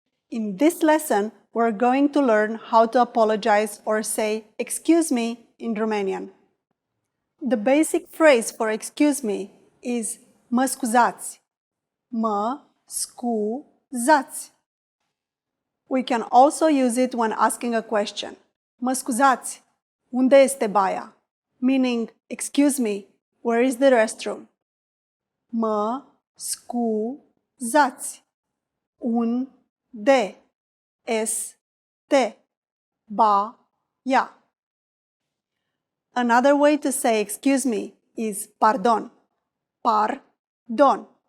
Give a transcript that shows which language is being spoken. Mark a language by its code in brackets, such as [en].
[en] In this lesson, we're going to learn how to apologize or say excuse me in Romanian. The basic phrase for excuse me is [ro] mă scuzați. Mă scuzați. [en] We can also use it when asking a question. [ro] Mă scuzați, unde este baia? [en] Meaning, excuse me, where is the restroom? [ro] Mă scuzați. Unde este baia? [en] Another way to say excuse me is pardon. Pardon.